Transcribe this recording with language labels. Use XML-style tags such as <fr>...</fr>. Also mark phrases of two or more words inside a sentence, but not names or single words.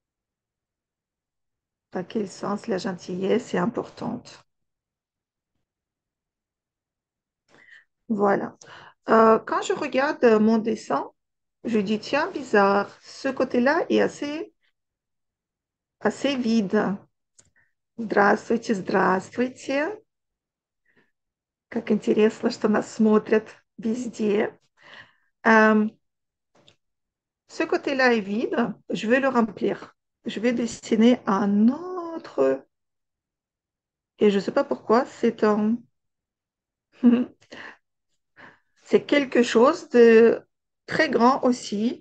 <fr>Dans quel sens la gentillesse est importante? Voilà. Quand je regarde mon dessin, je dis, tiens, bizarre, ce côté-là est assez vide.</fr> <ru>Здравствуйте, здравствуйте. Как интересно, что нас смотрят везде.</ru> <fr>Euh, Ce côté-là est vide, je vais le remplir. Je vais dessiner un autre, et je ne sais pas pourquoi, c'est quelque chose de très grand aussi.</fr>